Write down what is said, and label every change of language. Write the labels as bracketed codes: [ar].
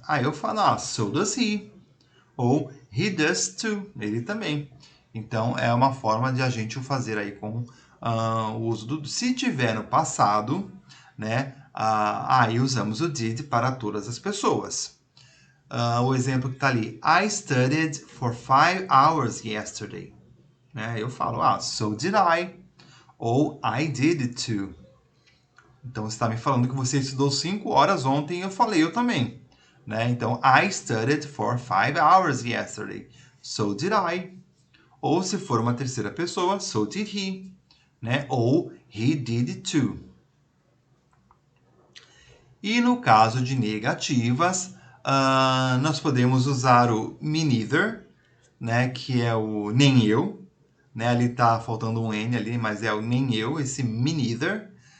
[pt] Aí eu falo, [en] so does he. [pt] Ou [en] he does too. [pt] Ele também. Então, é uma forma de a gente fazer aí com o uso do... Se tiver no passado, né? Aí usamos o did para todas as pessoas. O exemplo que está ali. [en] I studied for 5 hours yesterday. [pt] Né? Eu falo, [en] so did I. Ou I did too. [pt] Então, você está me falando que você estudou 5 horas ontem e eu falei, eu também. Né? Então, [en] I studied for 5 hours yesterday. So did I. [pt] Ou se for uma terceira pessoa, [en] so did he. [pt] Né? [en] Ou he did too. [pt] E no caso de negativas, nós podemos usar o [en] me neither, [pt] né? Que é o nem eu. Né? Ali está faltando um N ali, mas é o nem eu, esse [en] me neither.